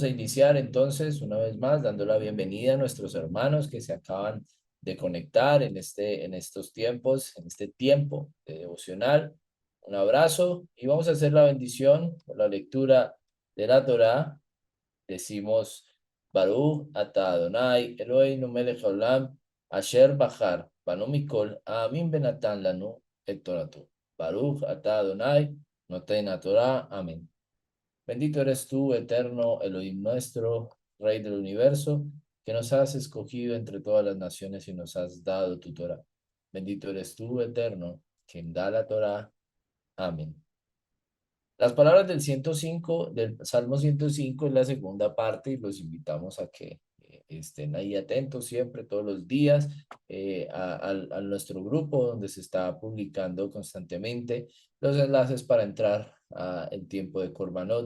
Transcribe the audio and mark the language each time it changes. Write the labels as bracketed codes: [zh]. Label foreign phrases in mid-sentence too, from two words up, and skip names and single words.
[es] iniciar entonces una vez más dando la bienvenida a nuestros hermanos que se acaban de conectar en estos tiempos, en este tiempo de devocional. Un abrazo y vamos a hacer la bendición con la lectura de la Torá. [he] Decimos ברוך אתה אדני אלהינו מלך העולם אשר בחר בנו מכל העמים ונתן לנו את תורתו. ברוך אתה אדני נותן תורה. [es] Amén. Bendito eres tú, eterno Elohim nuestro, Rey del universo, que nos has escogido entre todas las naciones y nos has dado tu Torah. Bendito eres tú, eterno, quien da la Torah. Amén. Las palabras del 105, del Salmo 105 es la segunda parte y los invitamos a que estén ahí atentos siempre, todos los días, a nuestro grupo donde se está publicando constantemente los enlaces para entrar a el tiempo de Corbanot.